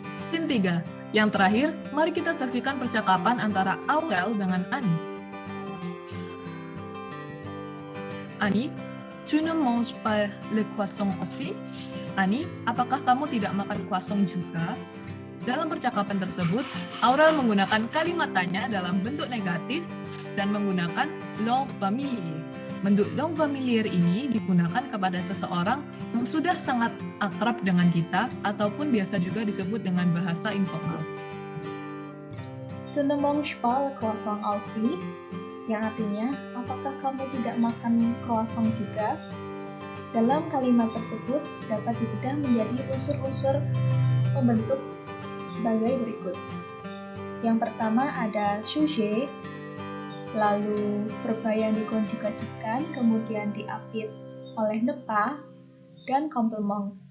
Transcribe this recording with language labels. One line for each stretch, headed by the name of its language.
Indonesian: Scene 3. Yang terakhir, mari kita saksikan percakapan antara Aurel dengan Annie.
French: Annie, tu ne manges pas le croissant aussi?
Indonesian: Annie, apakah kamu tidak makan croissant juga? Dalam percakapan tersebut, Aurel menggunakan kalimat tanya dalam bentuk negatif dan menggunakan langue familier. Bentuk langue familier ini digunakan kepada seseorang yang sudah sangat akrab dengan kita ataupun biasa juga disebut dengan bahasa informal.
French: Tu ne manges pas le croissant aussi?
Indonesian: Yang artinya, apakah kamu tidak makan croissant juga? Dalam kalimat tersebut dapat dibedah menjadi unsur-unsur pembentuk sebagai berikut. Yang pertama ada sujet, lalu verba yang dikonjugasikan, kemudian diapit oleh ne pas, dan komplement.